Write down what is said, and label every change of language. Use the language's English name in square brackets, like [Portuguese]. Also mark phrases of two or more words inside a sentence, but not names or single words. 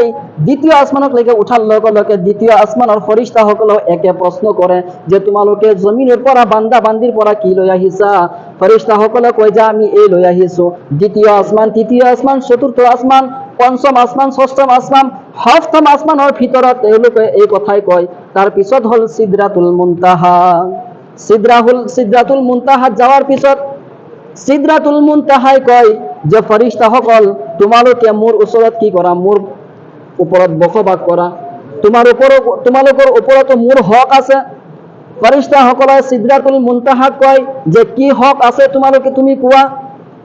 [Assamese] দ্বিতীয় আসমানলৈকে উঠাৰ লগে লগে দ্বিতীয় আসমানৰ ফেরেশতাসকলে একে প্ৰশ্ন কৰে যে তোমালোকে জমিনৰ পৰা বান্দা বান্দিৰ পৰা কি লৈ আহিছা? ফেরেশতাসকলে কয় যে আমি এই লৈ আহিছো। দ্বিতীয় আসমান, তৃতীয় আসমান, চতুৰ্থ আসমান, পঞ্চম আসমান, ষষ্ঠম আসমান, সপ্তম আসমানৰ ভিতৰত তেওঁলোকে এই কথাই কয়। তাৰপিছত হ'ল সিদরাতুল মুনতাহা। সিদরাতুল মুনতাহাত যাওয়ার পিছত সিদরাতুল মুনতাহাই কয় যে ফেরেশতাসকল তোমালোকে মোৰ ওচৰত কি কৰা? মোৰ ওপৰত বসবাস কৰা, তোমালোকৰ ওপৰতো মোৰ হক আছে। ফেরেশতাসকলে সিদরাতুল মুনতাহাক কয় যে কি হক আছে তোমালোকে তুমি কোৱা?